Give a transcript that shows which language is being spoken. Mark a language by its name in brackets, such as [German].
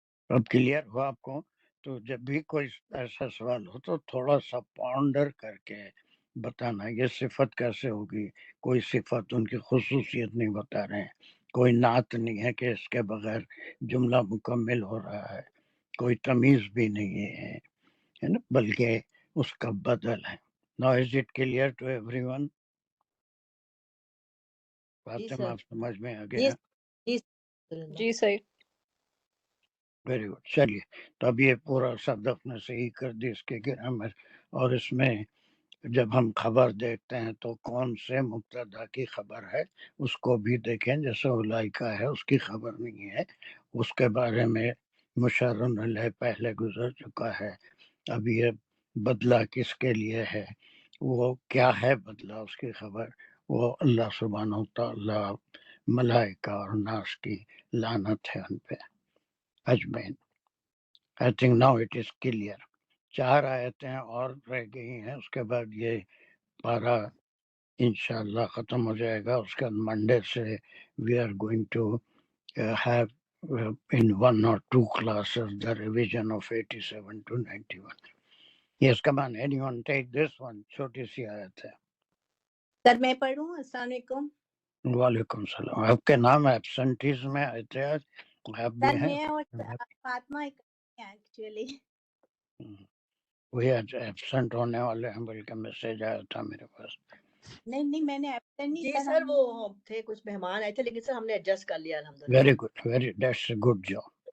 [Urdu] اب کلیئر ہوا آپ کو؟ تو جب بھی کوئی ایسا سوال ہو تو تھوڑا سا پونڈر کر کے بتانا یہ صفت کیسے ہوگی. کوئی صفت ان کی خصوصیت نہیں بتا رہے ہیں، کوئی نعت نہیں ہے کہ اس کے بغیر جملہ مکمل ہو رہا ہے، کوئی تمیز بھی نہیں ہے نا، بلکہ اس کا بدل ہے. [English] Now is it clear to everyone؟ [Urdu] جی فاطمہ سر، آپ سمجھ میں آ جی گیا؟ جی الحمدللہ. جی صحیح. Very good. چلیے تو اب یہ پورا صدف نے صحیح کر دی اس کے گرامر. اور اس میں جب ہم خبر دیکھتے ہیں تو کون سے مبتدا کی خبر ہے اس کو بھی دیکھیں. جیسے اولائکا ہے اس کی خبر نہیں ہے، اس کے بارے میں مشار علیہ پہلے گزر چکا ہے. اب یہ بدلہ کس کے لیے ہے، وہ کیا ہے بدلہ، اس کی خبر وہ اللہ سبحانہ و تعالی ملائکہ اور ناس کی لعنت ہے ان پہ اجمعین. [English] I think now it is clear. [Urdu] 4 آیتیں اور رہ گئی ہیں، اس کے بعد یہ پارا انشاءاللہ ختم ہو جائے گا. اس کے بعد منڈے سے [English] we are going to have in 1 or 2 classes the revision of 87 to 91. Yes, come on, anyone take this one. [Urdu] چھوٹی سی آیت ہے. سر میں پڑھوں؟ السلام علیکم. وعلیکم السلام. آپ کے نام ایبسنٹیز میں آئے تھے آج؟ آپ بھی سر ہیں؟ میں اور فاطمہ ایکچولی وہی ایبسنٹ ہونے والے ہیں، بلکہ میسج آیا تھا میرے پاس. نہیں میں نے ایبسنٹ نہیں جی سر. سر، وہ تھے کچھ مہمان آئے تھے، لیکن سر ہم نے ایڈجسٹ کر لیا الحمدللہ. [English] Very good, that's a good job.